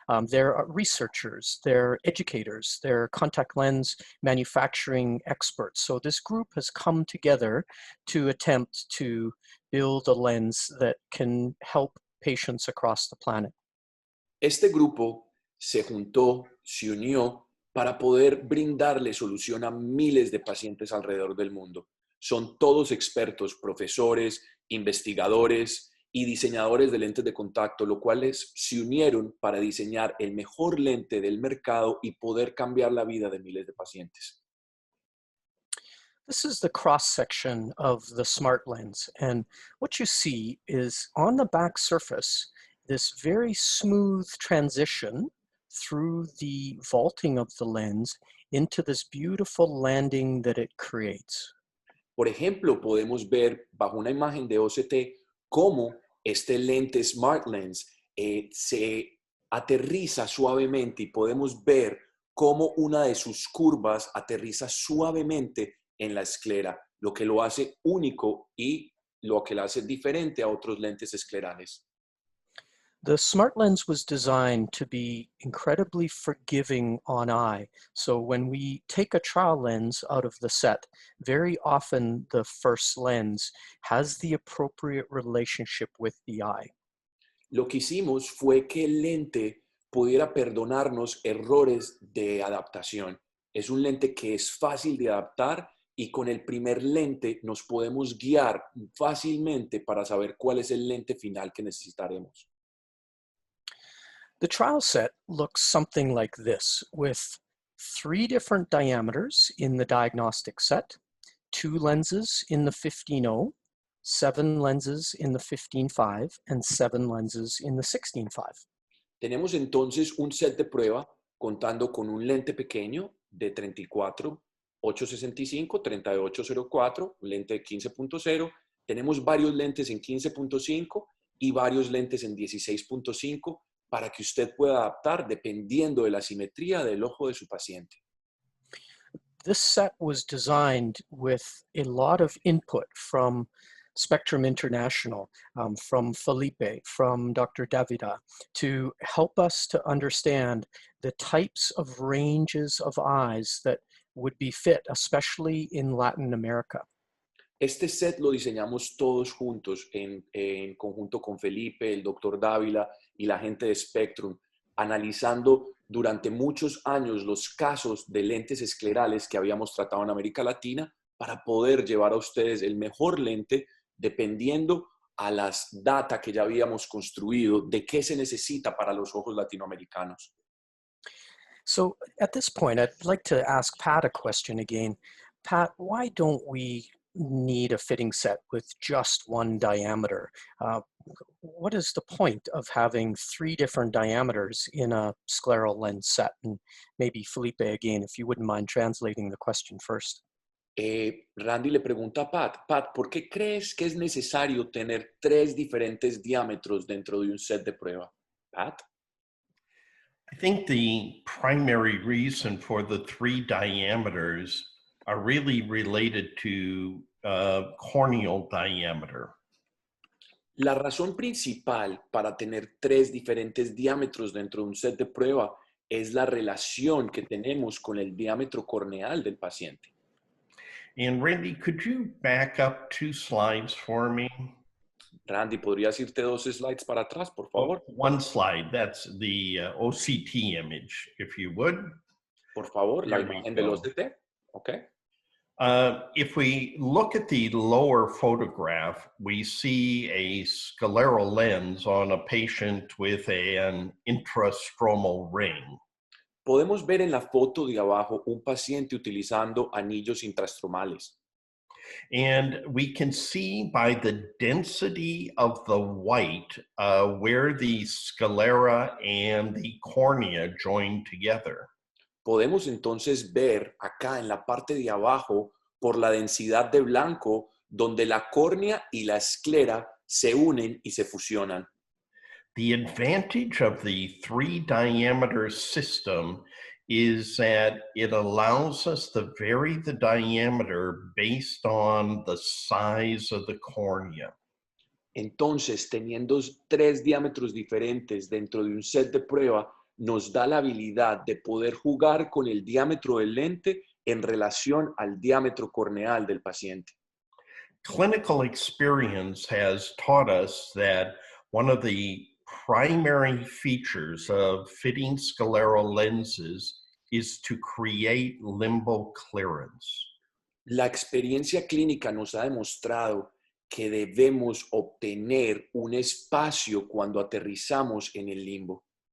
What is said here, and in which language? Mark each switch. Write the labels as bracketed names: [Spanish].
[English] They're researchers, they're educators, they're contact lens manufacturing experts. So this group has come together to attempt to build a lens that can help patients across the planet. [Spanish] Este grupo se juntó, se unió para poder brindarle solución a miles de pacientes alrededor del mundo. Son todos expertos, profesores, investigadores y diseñadores de lentes de contacto, los cuales se unieron para diseñar el mejor lente del mercado y poder cambiar la vida de miles de pacientes. [English] This is the cross-section of the smart lens, and what you see is on the back surface this very smooth transition through the vaulting of the lens into this beautiful landing that it creates. [Spanish] Por ejemplo, podemos ver bajo una imagen de OCT cómo este lente Smart Lens se aterriza suavemente y podemos ver cómo una de sus curvas aterriza suavemente en la esclera, lo que lo hace único y lo que lo hace diferente a otros lentes esclerales. [English] The smart lens was designed to be incredibly forgiving on eye. So when we take a trial lens out of the set, very often the first lens has the appropriate relationship with the eye. [Spanish] Lo que hicimos fue que el lente pudiera perdonarnos errores de adaptación. Es un lente que es fácil de adaptar y con el primer lente nos podemos guiar fácilmente para saber cuál es el lente final que necesitaremos. [English] The trial set looks something like this, with 3 different diameters in the diagnostic set, 2 lenses in the 15-0, 7 lenses in the 15-5, and 7 lenses in the 16-5. [Spanish] Tenemos entonces un set de prueba contando con un lente pequeño de 34, 865, 3804, un lente de 15.0. Tenemos varios lentes en 15.5 y varios lentes en 16.5 para que usted pueda adaptar dependiendo de la simetría del ojo de su paciente. [English] This set was designed with a lot of input from Spectrum International, from Felipe, from Dr. Davida, to help us to understand the types of ranges of eyes that would be fit, especially in Latin America. [Spanish] Este set lo diseñamos todos juntos en conjunto con Felipe, el doctor Dávila y la gente de Spectrum, analizando durante muchos años los casos de lentes esclerales que habíamos tratado en América Latina para poder llevar a ustedes el mejor lente dependiendo a las data que ya habíamos construido de qué se necesita para los ojos latinoamericanos. [English] So at this point, I'd like to ask Pat a question again. Pat, why don't we need a fitting set with just one diameter? What is the point of having 3 different diameters in a scleral lens set? And maybe Felipe again, if you wouldn't mind translating the question first. [Spanish] Randy le pregunta a Pat, Pat, ¿por qué crees que es necesario tener 3 diferentes diámetros dentro de un set de prueba? Pat? [English] I think the primary reason for the 3 diameters are really related to corneal diameter. [Spanish] La razón principal para tener 3 diferentes diámetros dentro de un set de prueba es la relación que tenemos con el diámetro corneal del paciente. [English] And Randy, could you back up 2 slides for me? [Spanish] Randy, ¿podrías irte 2 slides para atrás, por favor? [English] One slide, that's the OCT image, if you would. [Spanish] Por favor, la [English] There we [Spanish] imagen [English] go. [Spanish] del OCT. Okay. [English] If we look at the lower photograph, we see a scleral lens on a patient with an intrastromal ring. [Spanish] Podemos ver en la foto de abajo un paciente utilizando anillos intrastromales. [English] And we can see by the density of the white where the sclera and the cornea join together. [Spanish] Podemos entonces ver acá en la parte de abajo por la densidad de blanco donde la córnea y la esclera se unen y se fusionan. [English] The advantage of the 3 diameter system is that it allows us to vary the diameter based on the size of the cornea. [Spanish] Entonces, teniendo 3 diámetros diferentes dentro de un set de prueba, nos da la habilidad de poder jugar con el diámetro del lente en relación al diámetro corneal del paciente. [English] Clinical experience has taught us that one of the primary features of fitting scleral lenses is to create limbal clearance. [Spanish] La experiencia clínica nos ha demostrado que debemos obtener un espacio cuando aterrizamos en el limbo.